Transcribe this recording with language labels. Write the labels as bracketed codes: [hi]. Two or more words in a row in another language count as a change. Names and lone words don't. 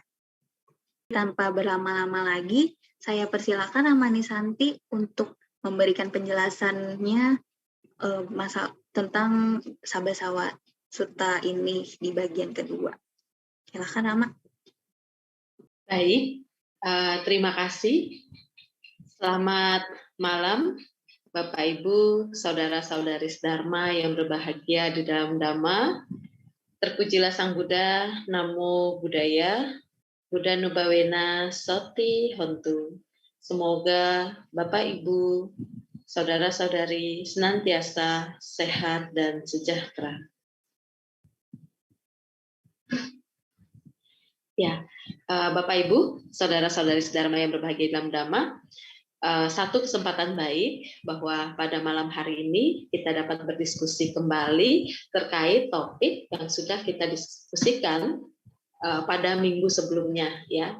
[id] Tanpa berlama-lama lagi, saya persilakan Ramani Santi untuk memberikan penjelasannya tentang Sabasawa Sutta ini di bagian kedua. Silakan Rama. Baik, terima kasih. Selamat malam, Bapak Ibu, saudara-saudari Dharma yang berbahagia di dalam Dhamma. Terpujilah Sang Buddha, [pi] Namo Buddhaya, Buddha Nubawena Soti Hontu. [id] Semoga Bapak Ibu, saudara-saudari senantiasa sehat dan sejahtera. Ya, Bapak Ibu, saudara-saudari Dharma yang berbahagia dalam Dhamma, satu kesempatan baik bahwa pada malam hari ini kita dapat berdiskusi kembali terkait topik yang sudah kita diskusikan pada minggu sebelumnya, ya.